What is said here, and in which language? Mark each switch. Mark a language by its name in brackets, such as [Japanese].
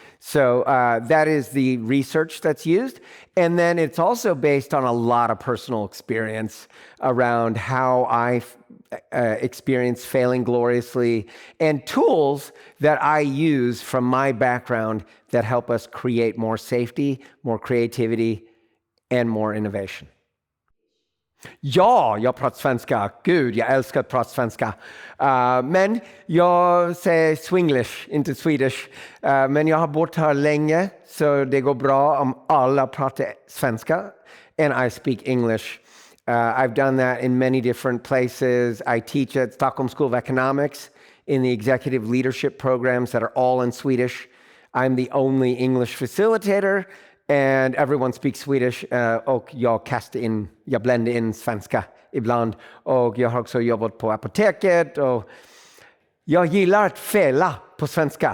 [English] So that is the research that's used. And then it's also based on a lot of personal experience around how I experience failing gloriously and tools that I use from my background that help us create more safety, more creativity, and more innovation. [Swedish] Ja, jag pratar svenska. Gud, jag älskar att prata svenska. Men jag säger swinglish, inte Swedish. Men jag har bott här länge, så det går bra om alla pratar svenska. [English] And I speak English. I've done that in many different places. I teach at Stockholm School of Economics in the executive leadership programs that are all in Swedish. I'm the only English facilitator. And everyone speaks Swedish, [Swedish] och jag bländar in svenska ibland. Och jag har också jobbat på apoteket. Och jag gillar att fela på svenska. Gud, vilken bra förebild